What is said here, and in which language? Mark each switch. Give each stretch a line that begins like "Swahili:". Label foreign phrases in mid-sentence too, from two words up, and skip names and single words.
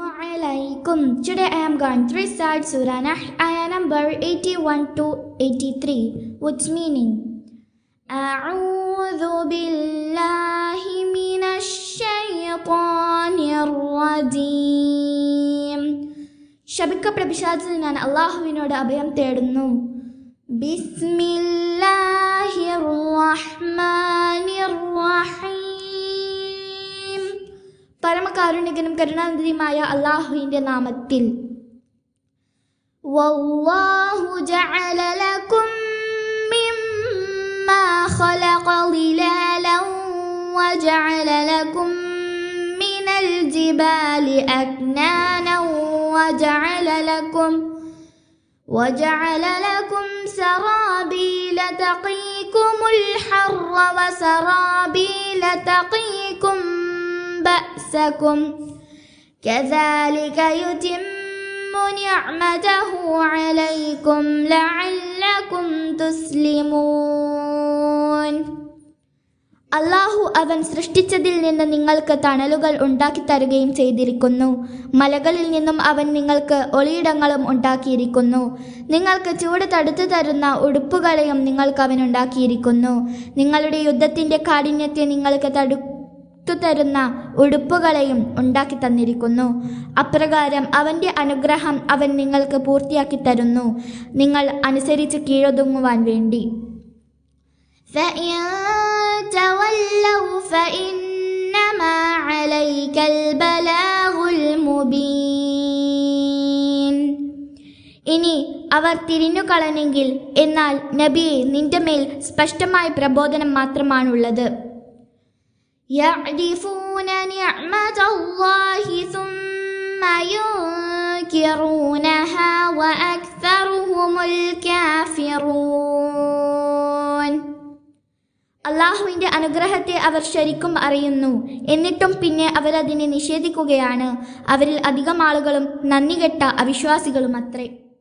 English: alaikum. Today I am going to recite Surah Nahl, ayah number 81 to 83, which meaning
Arabic: أعوذ بالله من الشيطان الرجيم.
Malayalam: ശപിക്കപ്പെട്ട പിശാചിൽ ഞാൻ അല്ലാഹുവിനോട് അഭയം തേടുന്നു.
Arabic: بسم الله الرحمن الرحيم.
Malayalam: പരമകാരുണികനും കരുണാനിധിയുമായ അല്ലാഹുവിന്റെ നാമത്തിൽ.
Arabic: والله جعل لكم مما خلق ظلالا وجعل لكم من الجبال أكنانا وجعل لكم سرابيل تقيكم الحر وسرابيل تقيكم بأسكم كذلك يتم نعمته عليكم لعلكم تسلمون.
Malayalam: അല്ലാഹു അവൻ സൃഷ്ടിച്ചതിൽ നിന്ന് നിങ്ങൾക്ക് തണലുകൾ ഉണ്ടാക്കി തരുകയും ചെയ്തിരിക്കുന്നു. മലകളിൽ നിന്നും അവൻ നിങ്ങൾക്ക് ഒളിയിടങ്ങളും ഉണ്ടാക്കിയിരിക്കുന്നു. നിങ്ങൾക്ക് ചൂട് തടുത്തു തരുന്ന ഉടുപ്പുകളെയും നിങ്ങൾക്ക് അവൻ ഉണ്ടാക്കിയിരിക്കുന്നു. നിങ്ങളുടെ യുദ്ധത്തിൻ്റെ കാഠിന്യത്തെ നിങ്ങൾക്ക് തടുത്തു തരുന്ന ഉടുപ്പുകളെയും ഉണ്ടാക്കി തന്നിരിക്കുന്നു. അപ്രകാരം അവൻ്റെ അനുഗ്രഹം അവൻ നിങ്ങൾക്ക് പൂർത്തിയാക്കി തരുന്നു, നിങ്ങൾ അനുസരിച്ച് കീഴൊതുങ്ങുവാൻ വേണ്ടി.
Arabic: فإن تولوا فإنما عليك البلاغ المبين.
Malayalam: ഇനി അവർ തിരിഞ്ഞുകളഞ്ഞെങ്കിൽ എന്നാൽ നബിയെ നിന്റെ മേൽ സ്പഷ്ടമായ പ്രബോധനം മാത്രമാണുള്ളത്.
Arabic: يعرفون نعمة الله ثم ينكرونها وأكثرهم الكافرون.
Malayalam: അല്ലാഹുവിൻ്റെ അനുഗ്രഹത്തെ അവർ ശരിക്കും അറിയുന്നു, എന്നിട്ടും പിന്നെ അവരതിനെ നിഷേധിക്കുകയാണ്. അവരിൽ അധികം ആളുകളും നന്ദികെട്ട അവിശ്വാസികളുമത്രേ.